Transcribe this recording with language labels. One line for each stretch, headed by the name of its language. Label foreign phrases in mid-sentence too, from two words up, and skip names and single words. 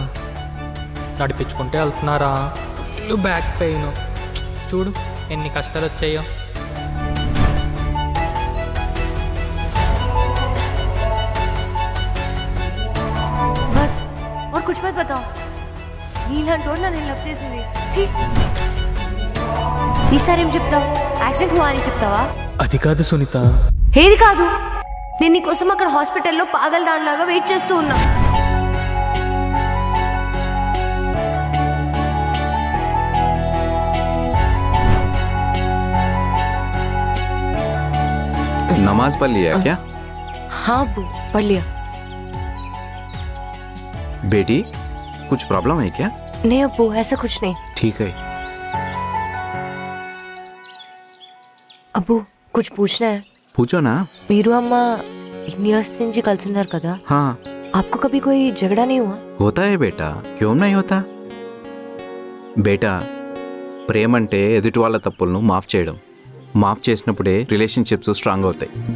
Telugu: నడిపించుకుంటే వెళ్తున్నారా? ఫుల్ బ్యాక్ పెయిన్, చూడు ఎన్ని కష్టాలు వచ్చాయో.
Hindi: బస్ और कुछ मत बताओ.
Telugu: నీలాంటోడు నన్ను లవ్ చేసింది. ఛీ. ఈసారి ఏం చెప్తావు? యాక్సిడెంట్ హువా అని చెప్తావా? అది కాదు సునీత. ఏది కాదు? నేను నీకోసం అక్కడ హాస్పిటల్లో పాగల్ దానిలాగా వెయిట్ చేస్తూ ఉన్నా.
Hindi: नमाज पढ़ लिया क्या? हाँ अब्बू, पढ़ लिया. बेटी, कुछ प्रॉब्लम है क्या? नहीं अब्बू, ऐसा कुछ नहीं. ठीक है. अब्बू, कुछ पूछना है. पूछो ना.
Telugu: మీరు అమ్మ ఇన్ని ఇయర్స్ నుంచి కలిసి ఉన్నారు కదా.
Hindi: हाँ. आपको कभी कोई झगड़ा नहीं हुआ? होता है बेटा, क्यों नहीं होता?
Telugu: బేటా, ప్రేమ అంటే ఎదుటి వాళ్ళ తప్పులను మాఫ్ చేయడం. మాఫ్ చేసినప్పుడే
English: relationships strong
Telugu: అవుతాయి.